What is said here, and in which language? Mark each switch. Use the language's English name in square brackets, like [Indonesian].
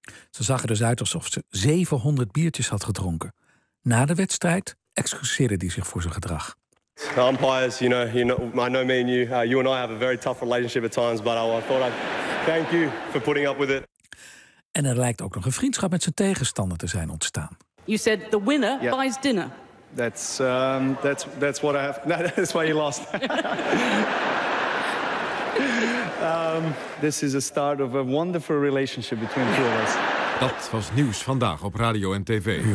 [Dutch] Ze zag er dus uit alsof ze 700 biertjes had gedronken. Na de wedstrijd excuseerde die zich voor zijn gedrag. [English] Umpires, I know me and you. You and I have a very tough relationship at times, but I thought I'd thank you for putting up with it. [Dutch] En er lijkt ook nog een vriendschap met zijn tegenstander te zijn ontstaan. [English] You said the winner buys dinner. That's what I have. No, that's why you lost. This is a start of a wonderful relationship between two of us. [Dutch] Dat was nieuws vandaag op radio en tv.